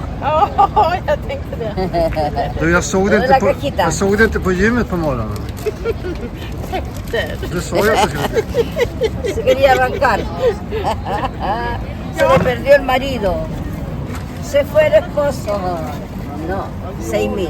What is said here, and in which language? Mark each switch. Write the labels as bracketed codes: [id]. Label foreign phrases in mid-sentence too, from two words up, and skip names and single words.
[sv] Ja, jag tänkte det. Du, jag såg det inte på gymmet på morgonen. täppor. Du sa ju att det skulle bli. [es] Se quería arrancar. Se le perdió el marido. Se fue el esposo. No, 6.000.